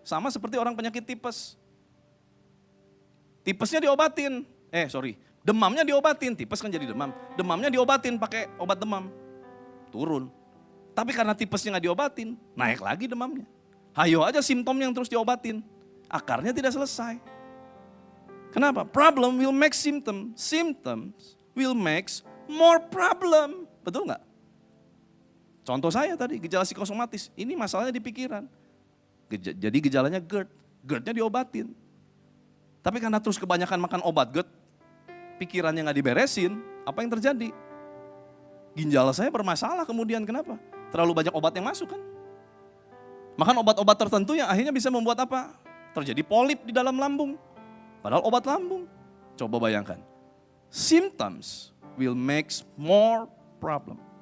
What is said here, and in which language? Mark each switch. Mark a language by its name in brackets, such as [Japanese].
[Indonesian] Sama seperti orang penyakit tipes. Tipesnya diobatin, demamnya diobatin, tipes kan jadi demam. Demamnya diobatin pakai obat demam, turun. Tapi karena tipesnya gak diobatin, naik lagi demamnya. Hayo aja simptom yang terus diobatin, akarnya tidak selesai. Kenapa? [English] Problem will make symptom, symptoms will make more problem. [Indonesian] Betul gak? Contoh saya tadi, gejala psikosomatis, ini masalahnya di pikiran. Jadi gejalanya GERD, GERD-nya diobatin. Tapi karena terus kebanyakan makan obat GERD, pikirannya gak diberesin, apa yang terjadi? Ginjal saya bermasalah kemudian, kenapa? Terlalu banyak obat yang masuk kan? Makan obat-obat tertentu yang akhirnya bisa membuat apa? Terjadi polip di dalam lambung. Padahal obat lambung. Coba bayangkan. [English] Symptoms will make more problem.